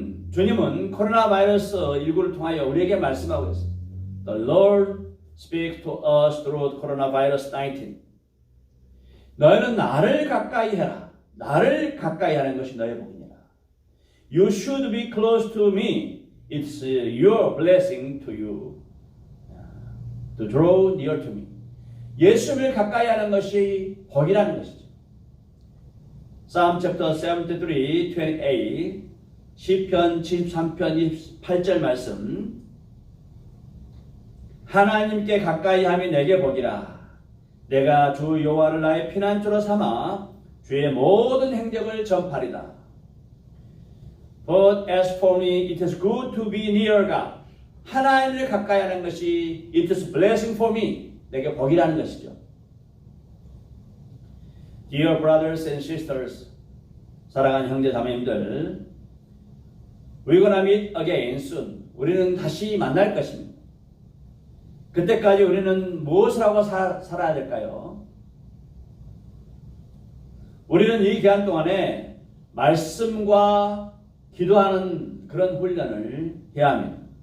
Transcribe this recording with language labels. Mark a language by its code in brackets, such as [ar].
[ko] 주님은 코로나 바이러스 19를 통하여 우리에게 말씀하고 있습니다. [en] The Lord speaks to us through coronavirus 19. [ko] 너희는 나를 가까이 해라. 나를 가까이 하는 것이 너의 복이니라. [en] You should be close to me. It's your blessing to you. To draw near to me. [ko] 예수님을 가까이 하는 것이 복이라는 것이죠. [en] Psalm chapter 73, 28, [ko] 시편 73편 28절 말씀. 하나님께 가까이 함이 내게 복이라. 내가 주 여호와를 나의 피난처로 삼아 주의 모든 행적을 전파리다. [en] But as for me, it is good to be near God. [ko] 하나님을 가까이 하는 것이 [en] it is blessing for me. [ko] 내게 복이라는 것이죠. [en] Dear brothers and sisters, [ko] 사랑하는 형제 자매님들, [en] we're gonna meet again soon. [ko] 우리는 다시 만날 것입니다. 그때까지 우리는 무엇을 하고 살아야 될까요? 우리는 이 기간 동안에 말씀과 기도하는 그런 훈련을 해야 합니다.